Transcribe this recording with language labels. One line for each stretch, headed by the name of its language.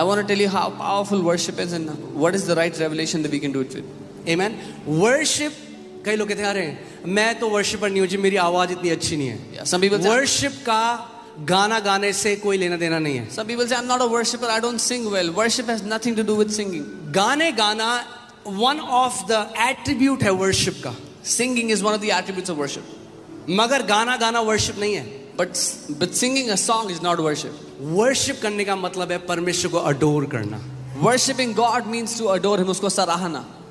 English: I want to tell you how powerful worship is and what is the right revelation that we can do it with. Amen.
Hindi: Worship, कई लोग कहते हैं अरे मैं तो worshipper नहीं हूं जी, मेरी आवाज इतनी अच्छी नहीं है.
English: Yeah, some people say,
Hindi: worship का गाना गाने से कोई लेना देना नहीं है.
English: some people say, I'm not a worshipper, I don't sing well. Worship has nothing to do with singing.
Hindi: गाने गाना
English: one of the attribute
Hindi: है वर्शिप का.
English: Singing is one of the attributes of worship.
Hindi: मगर गाना गाना worship नहीं है.
English: But singing a song is not worship.
Hindi: Worship करने का मतलब है परमेश्वर को अडोर करना.
English: Worshipping God means to adore Him,
Hindi: उसको सराहना.